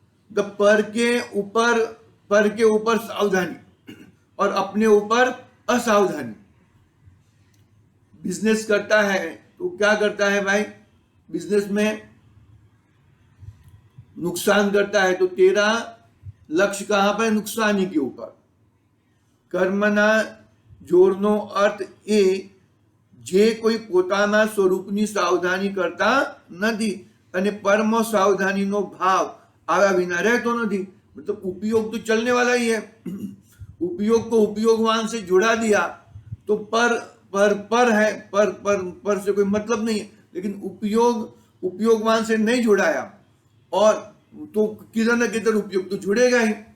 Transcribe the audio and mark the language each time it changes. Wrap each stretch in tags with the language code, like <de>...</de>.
<hi>पर के ऊपर सावधानी और अपने ऊपर असावधानी। बिजनेस करता है तो क्या करता है भाई? बिजनेस में नुकसान करता है तो तेरा लक्ष्य कहां पर? नुकसानी के ऊपर।</hi> <gu>કર્મના જોરનો અર્થ એ જે કોઈ પોતાના સ્વરૂપની સાવધાની કરતા નથી અને પરમ સાવધાનીનો ભાવ આવ્યા વિના રહેતો નથી।</gu> <hi>मतलब उपयोग तो चलने वाला ही है। उपयोग को उपयोगवान से जुड़ा दिया तो पर है, पर से कोई मतलब नहीं है। लेकिन उपयोगवान से नहीं जुड़ाया और तो किधर न किधर उपयोग तो जुड़ेगा ही।</hi>